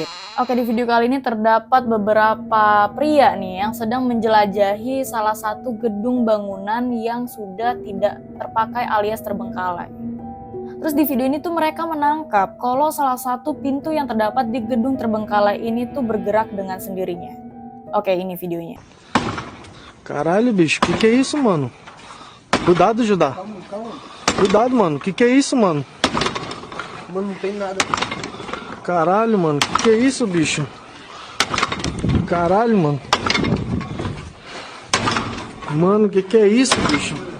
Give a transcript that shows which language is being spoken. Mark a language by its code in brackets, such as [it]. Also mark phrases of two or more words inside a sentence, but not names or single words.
[id] Oke, di video kali ini terdapat beberapa pria nih yang sedang menjelajahi salah satu gedung bangunan yang sudah tidak terpakai alias terbengkalai. Terus di video ini tuh mereka menangkap kalau salah satu pintu yang terdapat di gedung terbengkalai ini tuh bergerak dengan sendirinya. Oke, ini videonya. [pt] Caralho, bicho, que é isso, mano? Cuidado, Judá. Cuidado, mano, que é isso, mano? Mano, não tem nada. Caralho, mano, que é isso, bicho? Caralho, mano. Mano, que é isso, bicho?